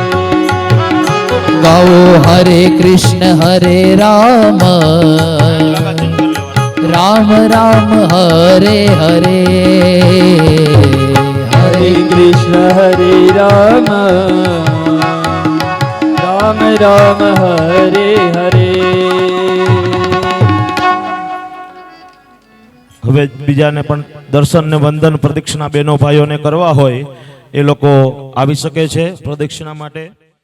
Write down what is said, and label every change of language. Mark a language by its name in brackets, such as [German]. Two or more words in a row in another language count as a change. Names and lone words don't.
[Hindi] गाओ हरे कृष्ण हरे राम राम राम हरे हरे हरे कृष्ण हरे राम राम राम हरे हरे [Gujarati] હવે બીજાને પણ દર્શન ને વંદન પ્રદક્ષિણા બહેનો ભાઈઓને કરવા હોય એ લોકો આવી શકે છે પ્રદક્ષિણા માટે.